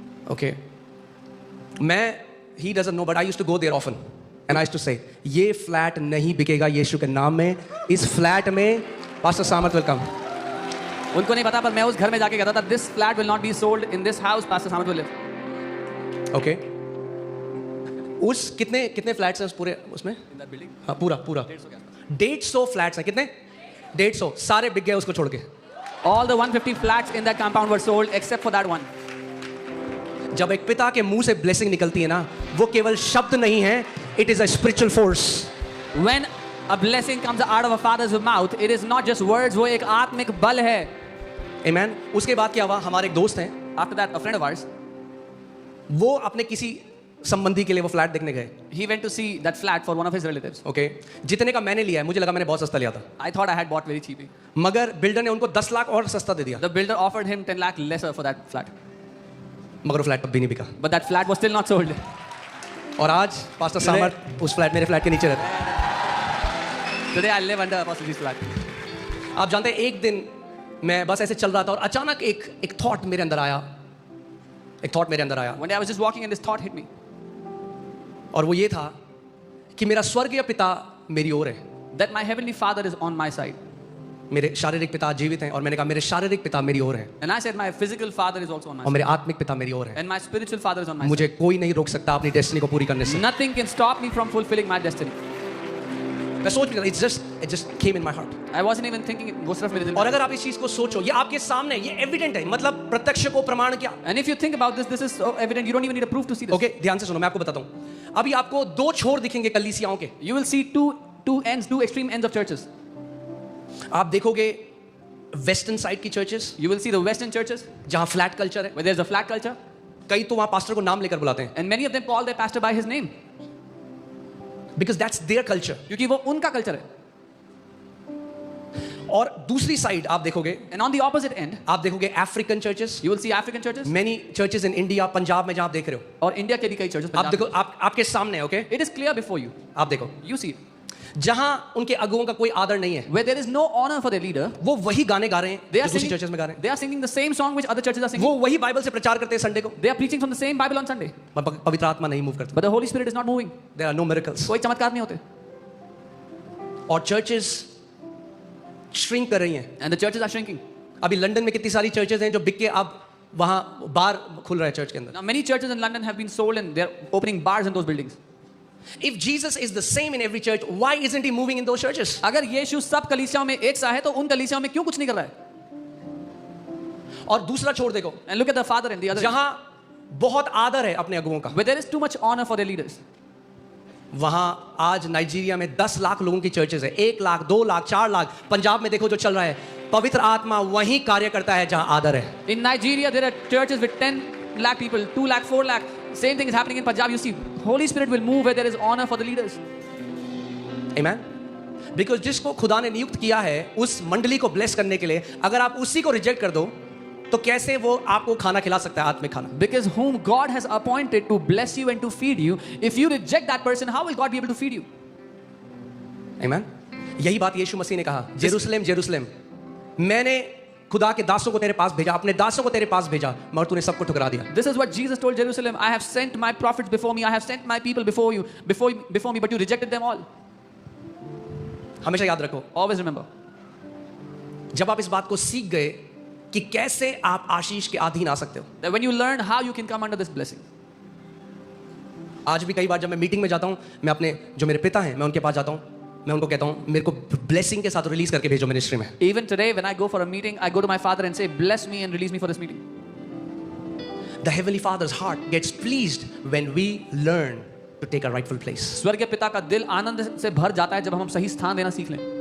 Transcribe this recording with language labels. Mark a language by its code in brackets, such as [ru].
[en] Okay. मैं he doesn't know but I used to go there often and I used to say [hi] ये flat नहीं बिकेगा यीशु के नाम में, इस फ्लैट में पास्टर सामर्थ [en] Will come. [hi] उनको नहीं पता पर मैं उस घर में जाके कहता था, [en] this flat will not be sold in this house, Pastor Samarth will live. Okay. [hi] उस कितने फ्लैट्स हैं उस पूरे उसमें? [en] In that building. [hi] हाँ पूरा 150 फ्लैट्स हैं. कितने? 150 सारे बिक गए उसको छोड़ के. [en] All the 150 flats in that compound were sold except for that one. [hi] जब एक पिता के मुंह से ब्लेसिंग निकलती है ना, वो केवल शब्द नहीं है, [en] It is a spiritual force. When a blessing comes out of a father's mouth, it is not just words, [hi] वो एक आत्मिक बल है. आमेन. उसके बाद क्या हुआ, हमारे एक दोस्त हैं, [en] After that, a friend of ours, [hi] वो अपने किसी संबंधी के लिए वो फ्लैट देखने गए. [en] he went to see that flat for one of his relatives. Okay. [hi] जितने का मैंने लिया है, मुझे लगा मैंने बहुत सस्ता लिया था, [en] I thought I had bought very cheaply. [hi] मगर बिल्डर ने उनको 10 लाख और सस्ता दे दिया, [en] The builder offered him 10 lakh lesser for that flat. [hi] मगर वो फ्लैट कभी नहीं बिका. [en] But that flat was still not sold. [hi] और आज पास्टर सामर्थ उस फ्लैट, मेरे फ्लैट के नीचे रहते हैं. [en] Today I live under Apostle G's flat. [hi] आप जानते हैं, एक दिन मैं बस ऐसे चल रहा था और अचानक एक थॉट मेरे अंदर आया. [en] One day I was just walking and this thought hit me. [hi] और वो ये था कि मेरा स्वर्गीय पिता मेरी ओर है. [en] That my heavenly father is on my side. [hi] मेरे शारीरिक पिता जीवित हैं, और मैंने कहा मेरे शारीरिक पिता मेरी ओर है, [en] And I said my physical father is also on my [hi] और [en] side. [hi] मेरे आत्मिक पिता मेरी ओर है. [en] And my spiritual father is on my [hi] मुझे कोई नहीं रोक सकता अपनी डेस्टिनी को पूरी करने से. [en] side. Nothing can stop me from fulfilling my destiny. [hi] मैं सोच रहा था, [en] it just came in my heart. I wasn't even thinking it. [hi] वो सिर्फ मेरे दिल में और अगर आप इस चीज को सोचो, ये आपके सामने, ये एविडेंट है, मतलब प्रत्यक्ष को प्रमाण क्या. [en] And if you think about this, this is so evident. You don't even need a proof to see this. [hi] Okay, ध्यान से सुनो, मैं आपको बताता हूँ. अभी आपको 2 छोर दिखेंगे कलीसियाओं के. [en] You will see two ends, two extreme ends of churches. [hi] आप देखोगे वेस्टर्न साइड की churches, [en] You will see the Western churches [hi] जहां फ्लैट कल्चर है. [en] where there's a flat culture, [hi] कई तो वहां पास्टर को नाम लेकर बुलाते हैं, [en] and many of them call their pastor by his name because that's their culture. [hi] क्योंकि वो उनका कल्चर है. और दूसरी साइड आप देखोगे, [en] And on the opposite end, [hi] आप देखोगे African churches, [en] you will see African churches many churches in India, [hi] Punjab में जहां आप देख रहे हो. और इंडिया के भी कई churches. आप देखो, आपके सामने, okay, [en] It is clear before you. [hi] आप देखो, [en] You see it. [hi] जहां उनके अगुओं का कोई आदर नहीं है, [en] Where there is no honor for their leader, [hi] वो वही गाने गा रहे हैं [en] they [hi] जो [en] are [hi] दूसरी [en] singing, [hi] चर्चेस में गा रहे हैं. [en] they are singing the same song which other churches are singing. [hi] वो वही बाइबल से प्रचार करते हैं संडे को, [en] They are preaching from the same Bible on Sunday. [hi] पवित्र आत्मा नहीं मूव करता. [en] But the Holy Spirit is not moving. There are no miracles. [hi] कोई चमत्कार नहीं होते. और चर्चेस श्रिंक कर रही हैं. [en] And the churches are shrinking. [hi] अभी लंदन में कितनी सारी चर्चेस हैं जो बिक के अब वहां बार खुल रहा है चर्च के अंदर. [en] Now many churches in London have been sold and they're opening bars in those buildings. If Jesus is the same in every church, why isn't he moving in those churches? [hi] अगर यीशु सब कलीसियाओं में एक सा है तो उन कलीसियाओं में क्यों कुछ नहीं कर रहा है? और दूसरा छोड़ देखो, [en] And look at the father and the other. [hi] जहां बहुत आदर है अपने अगुओं का, [en] Where there is too much honor for their leaders. [hi] वहां आज नाइजीरिया में 10 लाख लोगों की चर्चेस है. 1 लाख, 2 लाख, 4 लाख. पंजाब में देखो जो चल रहा है, पवित्र आत्मा वहीं कार्य करता है जहां आदर है. [en] In Nigeria there are churches with 10 lakh people, 2 lakh, 4 lakh. Same thing is happening in Punjab. You see, Holy Spirit will move where there is honor for the leaders. Amen. [hi] Because जिसको खुदा ने नियुक्त किया है उस मंडली को bless करने के लिए, अगर आप उसी को रिजेक्ट कर दो तो कैसे वो आपको खाना खिला सकता है, आत्मिक खाना. [en] Because whom God has appointed to bless you and to feed you, if you reject that person, how will God be able to feed you? Amen. [hi] यही बात यीशु मसीह ने कहा, जेरूसलेम जेरूसलेम, मैंने खुदा के दासों को तेरे पास भेजा, अपने दासों को तेरे पास भेजा, मगर तूने सबको ठुकरा दिया. [en] This is what Jesus told Jerusalem. I have sent my prophets before me. I have sent my people before you, before me, but you rejected them all. [hi] हमेशा याद रखो, [en] Always remember. [hi] जब आप इस बात को सीख गए कि कैसे आप आशीष के अधीन आ सकते हो. [en] That when you learn how you can come under this blessing. [hi] आज भी कई बार जब मैं मीटिंग में जाता हूं, मैं अपने जो मेरे पिता हैं मैं उनके पास जाता हूं, मैं उनको कहता हूं मेरे को ब्लेसिंग के साथ रिलीज करके भेजो मिनिस्ट्री में. [en] Even today, when I go for a meeting, I go to my father and say, bless me and release me for this meeting. The heavenly Father's heart gets pleased when we learn to take our rightful place. [hi] स्वर्गीय पिता का दिल आनंद से भर जाता है जब हम सही स्थान देना सीख लें.